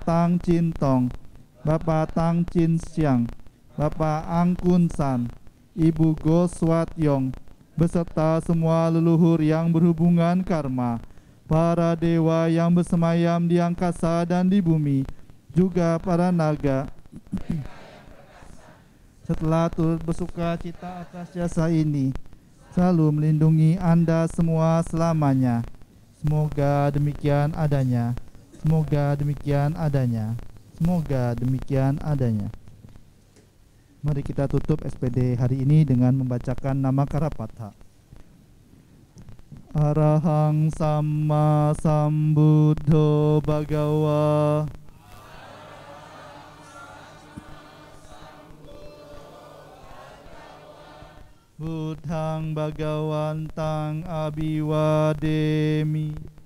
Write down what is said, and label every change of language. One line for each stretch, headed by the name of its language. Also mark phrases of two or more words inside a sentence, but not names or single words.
Indonesian: Tang Chin Tong, Bapak Tang Chin Siang, Bapak Ang Kun San, Ibu Go Swat Yong, beserta semua leluhur yang berhubungan karma, para dewa yang bersemayam di angkasa dan di bumi, juga para naga, setelah turut bersuka cita atas jasa ini, selalu melindungi Anda semua selamanya. Semoga demikian adanya. Semoga demikian adanya. Semoga demikian adanya. Mari kita tutup SPD hari ini dengan membacakan nama Karapatha.
Pali: Arahang Sama Sambuddho Bhagawa. Buddhang Bhagawantang Abhiwademi.